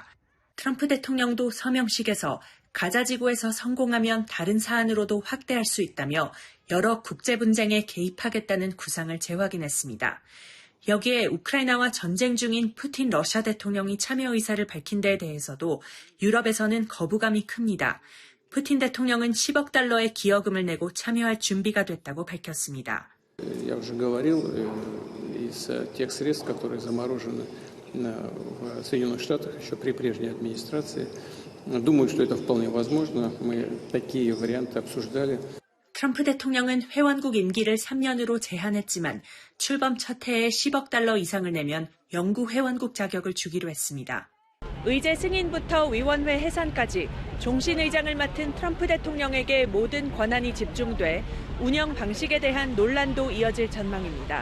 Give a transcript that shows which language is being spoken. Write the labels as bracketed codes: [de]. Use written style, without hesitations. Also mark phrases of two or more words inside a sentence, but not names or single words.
[ko] 트럼프 대통령도 서명식에서 가자지구에서 성공하면 다른 사안으로도 확대할 수 있다며 여러 국제 분쟁에 개입하겠다는 구상을 재확인했습니다. 여기에 우크라이나와 전쟁 중인 푸틴 러시아 대통령이 참여 의사를 밝힌 데에 대해서도 유럽에서는 거부감이 큽니다. 푸틴 대통령은 10억 달러의 기여금을 내고 참여할 준비가 됐다고 밝혔습니다. [ru] в Соединенных Штатах еще при прежней администрации. Думаю, что это вполне возможно. Мы такие варианты обсуждали. [ko] 트럼프 대통령은 회원국 임기를 3년으로 제한했지만 출범 첫 해에 10억 달러 이상을 내면 영구 회원국 자격을 주기로 했습니다. 의제 승인부터 위원회 해산까지 종신의장을 맡은 트럼프 대통령에게 모든 권한이 집중돼 운영 방식에 대한 논란도 이어질 전망입니다.